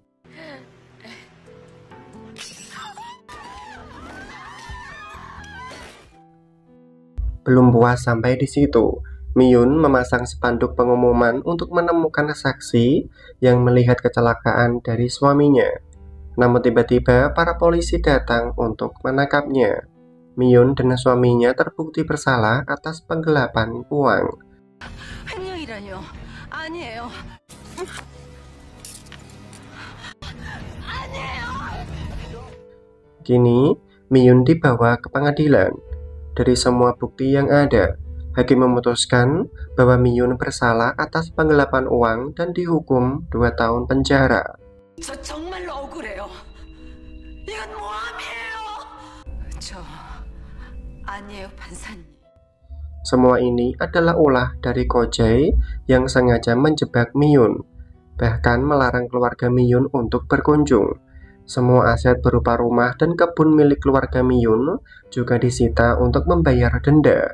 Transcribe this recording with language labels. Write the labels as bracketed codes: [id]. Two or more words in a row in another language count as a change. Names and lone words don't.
[id] Belum puas sampai di situ, Miyun memasang spanduk pengumuman untuk menemukan saksi yang melihat kecelakaan dari suaminya. Namun tiba-tiba para polisi datang untuk menangkapnya. Miyun dan suaminya terbukti bersalah atas penggelapan uang. [ko] 횡령이라뇨. 아니에요. [id] Kini, Miyun dibawa ke pengadilan. Dari semua bukti yang ada, hakim memutuskan bahwa Miyun bersalah atas penggelapan uang dan dihukum 2 tahun penjara. [ko] 저 정말로 억울해요. 이건 모함이에요. 저 아니에요, 판사님. [id] Semua ini adalah ulah dari Ko-jae yang sengaja menjebak Miyun, bahkan melarang keluarga Miyun untuk berkunjung. Semua aset berupa rumah dan kebun milik keluarga Miyun juga disita untuk membayar denda.